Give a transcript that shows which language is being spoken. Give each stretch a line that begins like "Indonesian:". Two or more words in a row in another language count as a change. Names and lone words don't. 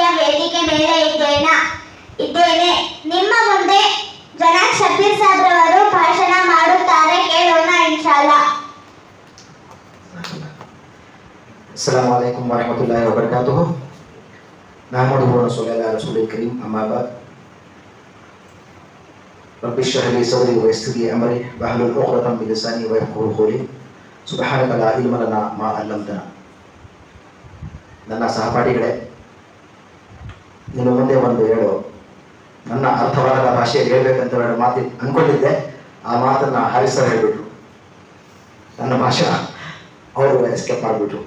Kannada: ವೇದಿಕೆ ಮೇಲೆ ಇದ್ದೇನೆ. ನಿಮ್ಮ ಮುಂದೆ ಜನಾಬ್ ಶಬ್ಬೀರ್ ಸಾಬ್ ರವರು ಭಾಷಣ ಮಾಡುತ್ತಾರೆ, ಕೇಳೋಣ ಇನ್ಶಾಅಲ್ಲಾ.
Arabic: السلام عليكم ورحمة الله وبركاته. نحمده ونصلي على رسوله الكريم أما بعد. رب اشرح لي صدري ويسر لي أمري واحلل عقدة من لساني يفقهوا قولي. سبحانك لا علم لنا ما علمتنا.
Kannada: ನನ್ನ ಸಹಪಾಠಿಗಳೇ, ನಿಮ್ಮ ಮುಂದೆ ಒಂದು ನನ್ನ ಅರ್ಥವಾದ ಭಾಷೆಯಲ್ಲಿ ಹೇಳ್ಬೇಕಂತ ಮಾತು ಅಂದ್ಕೊಂಡಿದ್ದೆ. ಆ ಮಾತನ್ನು ಹಾರಿಸ್ ಸರ್ ಹೇಳ್ಬಿಟ್ರು. ನನ್ನ ಭಾಷೆ ಅವರು ಎಸ್ಕೇಪ್ ಮಾಡಿಬಿಟ್ರು.